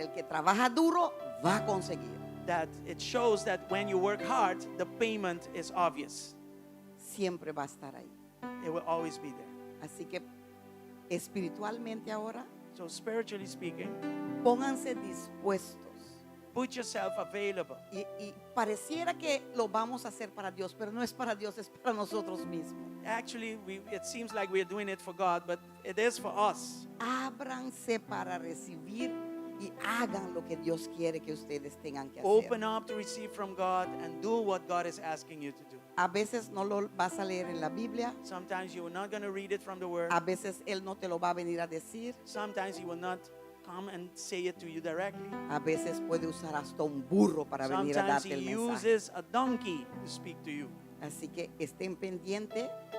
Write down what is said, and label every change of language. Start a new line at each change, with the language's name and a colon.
Spanish: El que trabaja duro va a conseguir.
English: that it shows that when you work hard, the payment is obvious.
Spanish: Siempre va a estar ahí.
English: It will always be there.
Spanish: Así que espiritualmente ahora,
English: So spiritually speaking,
Spanish: pónganse dispuestos.
English: put yourself available.
Spanish: Y pareciera que lo vamos a hacer para Dios, pero no es para Dios, es para nosotros mismos.
English: Actually, it seems like we're doing it for God, but it is for us.
Spanish: Ábranse para recibir y hagan lo que Dios quiere que ustedes tengan que hacer.
English: Open up to receive from God and do what God is asking you to do.
Spanish: A veces no lo vas a leer en la Biblia,
English: Sometimes you are not going to read it from the Word.
Spanish: a veces Él no te lo va a venir a decir,
English: Sometimes He will not come and say it to you directly.
Spanish: a veces puede usar hasta un burro para venir a
English: Sometimes
Spanish: darte
English: He
Spanish: el mensaje.
English: uses a donkey to speak to you.
Spanish: Así que estén pendientes